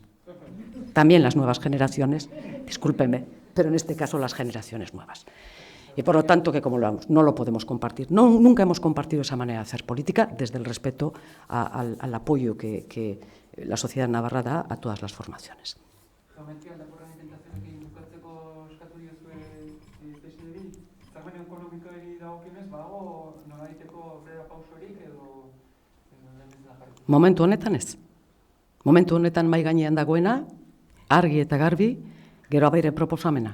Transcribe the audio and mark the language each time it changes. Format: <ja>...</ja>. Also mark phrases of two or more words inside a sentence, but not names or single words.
<es>También las nuevas generaciones, discúlpenme, pero en este caso las generaciones nuevas. Y por lo tanto, que como lo vamos, no lo podemos compartir. Nunca hemos compartido esa manera de hacer política desde el respeto al apoyo que la sociedad navarra da a todas las formaciones.</es> <eu>Momentu honetan ez. Momentu honetan mahai gainean dagoena, argi eta garbi, Geroa Bairen proposamena.</eu>